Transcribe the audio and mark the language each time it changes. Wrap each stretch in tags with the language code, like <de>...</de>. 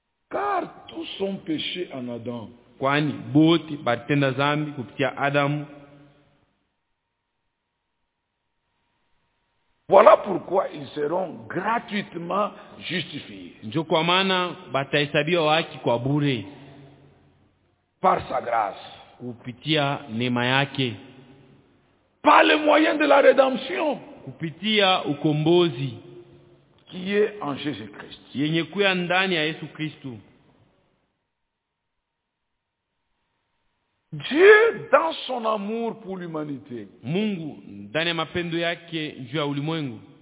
<fr>Car tous sont péchés en Adam.</fr> <sw>Kwani bote batenda zambi kupitia Adam.</sw> <fr>Voilà pourquoi ils seront gratuitement justifiés.</fr> <sw>Njo kwa maana batahesabiwa haki kwa bure.</sw> <fr>Par sa grâce.</fr> <sw>Kupitia neema yake.</sw> <fr>Par le moyen de la rédemption.</fr> <sw>Kupitia ukombozi.</sw> <fr>Qui est en Jésus-Christ.</fr> <sw>Yenye kuya ndani ya Yesu Kristu.</sw> <fr>Dieu, dans son amour pour l'humanité.</fr> <sw>Mungu, ndani ya mapendo yake juu ya ulimwengu.</sw>